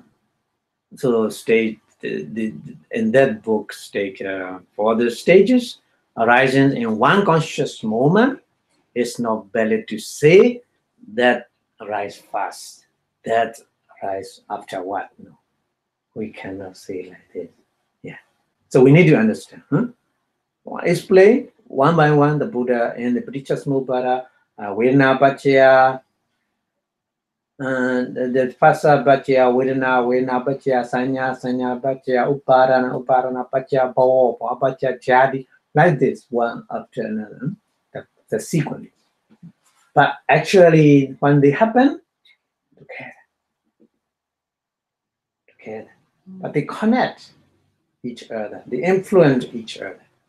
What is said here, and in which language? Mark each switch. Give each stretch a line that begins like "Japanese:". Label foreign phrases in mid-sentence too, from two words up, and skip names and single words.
English: So in that book state for the stages arising in one conscious moment, it's not valid to say that arise fast, that arise after what? No, we cannot say like this. Yeah. So we need to understand. Explain one by one the Buddha in the
Pali: Paticca Samuppada, Vedana Paccaya, the Phassa Paccaya, Vedana Paccaya, Sanya Paccaya, Uparana Paccaya, Bhava Paccaya,
English: Jadi, like this, one after another, the sequence. But actually, when they happen, together. But they connect each other, they influence each other.